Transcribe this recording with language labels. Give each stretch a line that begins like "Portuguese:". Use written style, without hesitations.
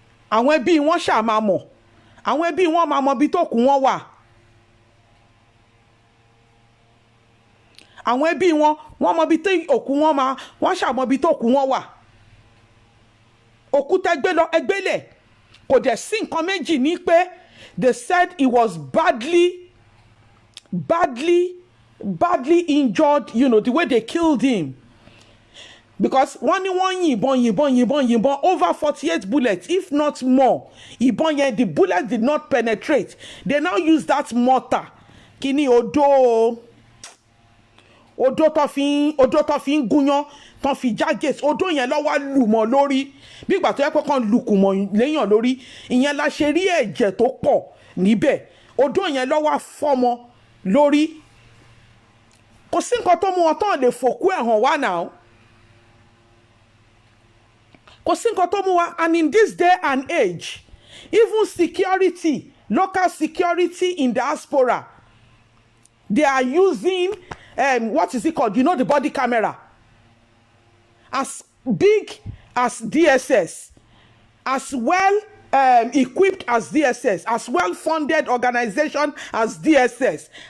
Yoruba: Àwọn ẹbí wọn ṣáà máa mọ̀. Àwọn ẹbí wọn máa mọ ibi tó kù wọn wà. Àwọn ẹbí wọn mọ ibi tí òkú wọn máa, wọ́n ṣáà mọ ibi tó kù wọn wà. Òkú tẹ́ gbé lọ ẹgbẹ́lẹ̀. Kò dẹ̀ sí nǹkan méjì ní pé
English: they said he was badly injured, you know, the way they killed him. Because
Yoruba: wọ́n ní wọ́n yìnbọn
English: over 48 bullets, if not more.
Yoruba: Ìbọn yẹn,
English: the bullet did not penetrate. They now use that mortar.
Yoruba: Kíní odó tó fi ń gúnyán, tó fi já gate. Odó yẹn ló wá lù mọ́ lórí. Bí ìgbà tó yẹ pé kàn lùkù mọ́ léèyàn lórí. Ìyẹn la ṣe rí ẹ̀jẹ̀ tó pọ̀ níbẹ̀. Odó yẹn ló wá fọ́mọ lórí. Kò sí nǹkan tó mú wọn tán lè fòkú ẹ̀ hàn wá náà. Kò sí nǹkan tó mú wa.
English: And in this day and age, even security, local security in diaspora, they are using what is it called? You know, the body camera. As big as DSS, as well equipped as DSS, as well funded organization as DSS.